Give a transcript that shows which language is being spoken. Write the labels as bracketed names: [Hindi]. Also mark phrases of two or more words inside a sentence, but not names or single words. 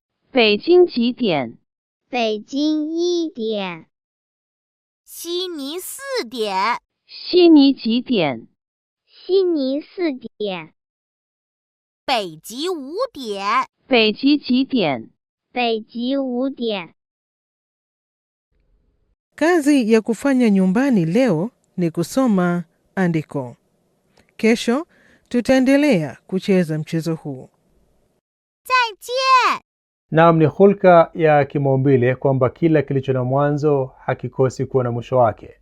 [Chinese] 北京几点？北京1点。悉尼4点。悉尼几点？悉尼4点。北极5点。北极几点？北极5点。 [Swahili] Kazi ya kufanya nyumbani leo ni kusoma andiko. Kesho tutaendelea kucheza mchezo huu. [Chinese] 再见. [Swahili] Naam, ni hulka ya kimaumbile kwamba kila kilicho na mwanzo hakikosi kuwa na mwisho wake.